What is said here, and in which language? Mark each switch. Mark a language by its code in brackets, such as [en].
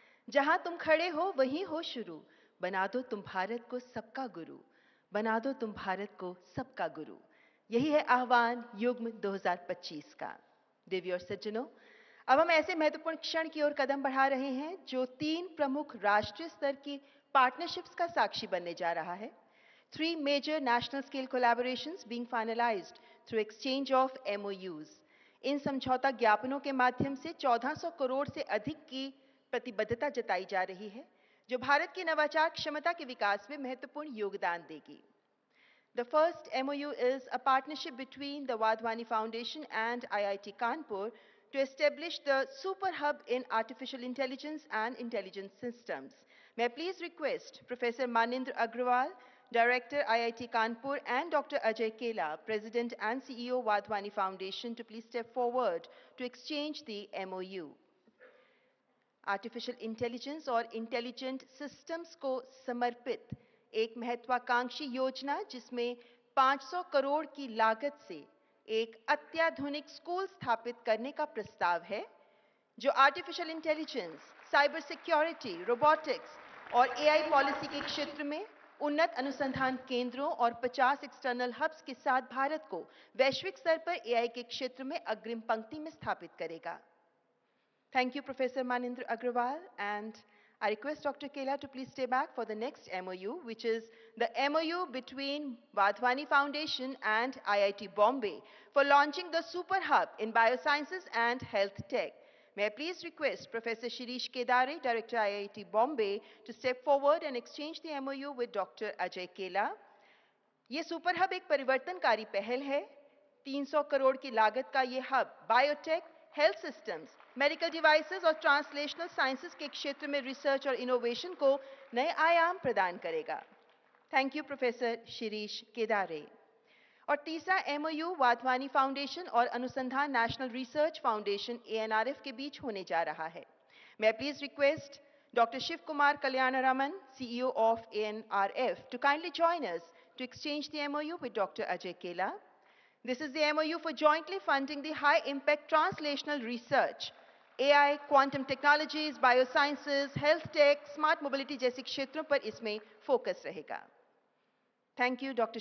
[hi] जहां तुम खड़े हो वहीं हो शुरू, बना दो तुम भारत को सबका गुरु, बना दो तुम भारत को सबका गुरु। यही है आह्वान युग्म 2025 का। देवी और सज्जनों, अब हम ऐसे महत्वपूर्ण क्षण की ओर कदम बढ़ा रहे हैं जो 3 प्रमुख राष्ट्रीय स्तर की पार्टनरशिप्स का साक्षी बनने जा रहा है। [en] 3 major national scale collaborations being finalized through exchange of MOUs. [hi] इन समझौता ज्ञापनों के माध्यम से 1400 करोड़ से अधिक की प्रतिबद्धता जताई जा रही है, जो भारत की नवाचार क्षमता के विकास में महत्वपूर्ण योगदान देगी। [en] The first MOU is a partnership between the Wadhwani Foundation and IIT Kanpur to establish the Super Hub in Artificial Intelligence and Intelligence Systems. May I please request Professor Manindra Agrawal, Director IIT Kanpur, and Dr. Ajay Kela, President and CEO Wadhwani Foundation, to please step forward to exchange the MOU. [hi] Artificial intelligence और intelligent systems को समर्पित एक महत्वाकांक्षी योजना, जिसमें 500 करोड़ की लागत से एक अत्याधुनिक स्कूल स्थापित करने का प्रस्ताव है, जो artificial intelligence, cyber security, robotics और AI पॉलिसी के क्षेत्र में उन्नत अनुसंधान केंद्रों और 50 एक्सटर्नल हब्स के साथ भारत को वैश्विक स्तर पर AI के क्षेत्र में अग्रिम पंक्ति में स्थापित करेगा। [en] Thank you, Professor Manindra Agrawal, and I request Dr. Kela to please stay back for the next MOU, which is the MOU between Wadhwani Foundation and IIT Bombay for launching the Super Hub in Biosciences and Health Tech. May I please request Professor Shirish Kedare, Director IIT Bombay, to step forward and exchange the MOU with Dr. Ajay Kela. [hi] ये super hub एक परिवर्तनकारी पहल है। 300 करोड़ की लागत का ये hub biotech, health systems, medical devices और ट्रांसलेशनल साइंसेज के क्षेत्र में रिसर्च और इनोवेशन को नए आयाम प्रदान करेगा। [en] thank you [hi] प्रोफेसर शिरीष केदारे। और तीसरा एमओयू वाधवानी फाउंडेशन और अनुसंधान नेशनल रिसर्च फाउंडेशन ANRF के बीच होने जा रहा है। मैं [en] Please request Dr. Shiv Kumar Kalyanaraman, CEO of ANRF, to kindly join us to exchange the MOU with Dr. Ajay Kela. This is the MOU for jointly funding the high-impact translational research, AI, quantum technologies, biosciences, health tech, smart mobility [hi] जैसे क्षेत्रों पर इसमें focus रहेगा। [en] Thank you, Dr.